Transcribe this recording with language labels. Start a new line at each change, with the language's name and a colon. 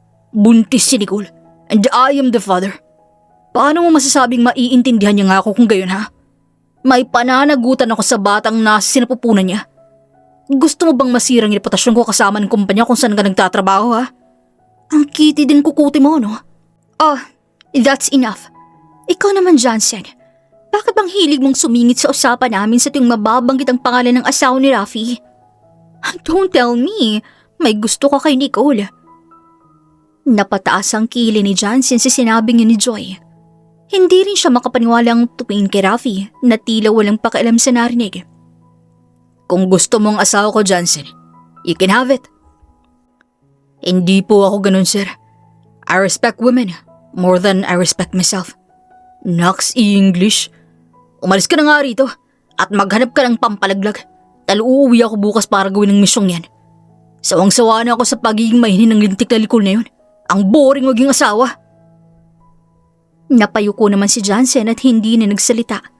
Filipino: Buntis si Nicole,
English: and I am the father.
Filipino: Paano mo masasabing maiintindihan niya nga ako kung gayon, ha? May pananagutan ako sa batang nasa sinapupunan niya. Gusto mo bang masirang reputasyon ko kasama ng kumpanya kung saan ka nagtatrabaho, ha? Ang kitty din kukuti mo, no?
English: Oh, that's enough.
Filipino: Ikaw naman, Johnson. Bakit bang hilig mong sumingit sa usapan namin sa tuwing mababanggit ang pangalan ng asawa ni Rafi?
English: Don't tell me,
Filipino: may gusto ka kay Nicole. Napataas ang kili ni Johnson sa sinabing yun ni Joy. Hindi rin siya makapaniwalang tumingin kay Rafi na tila walang pakialam sa narinig. Kung gusto mong asawa ko, Johnson,
English: you can have it.
Filipino: Hindi po ako ganun, sir.
English: I respect women more than I respect myself.
Filipino: Naks English. Umalis ka na nga rito at maghanap ka ng pampalaglag. Dahil uuwi ako bukas para gawin ang misyong yan. Sawang-sawa na ako sa pagiging mahinin ng lintik na likol na yun. Ang boring maging asawa. Napayuko naman si Johnson at hindi na nagsalita.